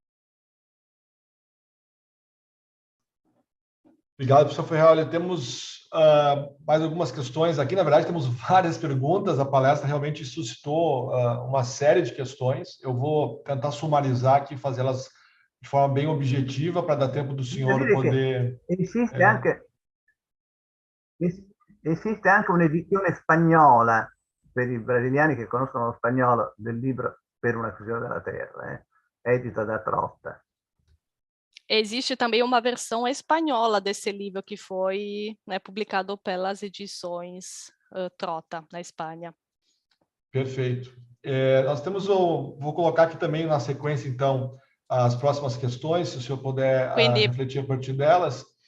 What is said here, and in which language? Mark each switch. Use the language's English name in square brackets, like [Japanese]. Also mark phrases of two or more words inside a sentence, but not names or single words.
[Portuguese] Obrigado, professor Ferreira. Temos mais algumas questões aqui. Na verdade, temos várias perguntas. A palestra realmente suscitou uma série de questões. Eu vou tentar sumarizar aqui, fazê-las de forma bem objetiva, para dar tempo do senhor poder... [Italian] Esiste anche un'edizione spagnola per i brasiliani che conoscono lo spagnolo del libro Per una fusione della Terra, edita da Trotta. [Portuguese] Existe também uma versão espanhola desse livro que foi, né, publicado pelas edições Trotta, na Espanha. Perfeito. Nós temos vou colocar aqui também na sequência, então, as próximas questões, se o senhor puder refletir a partir delas.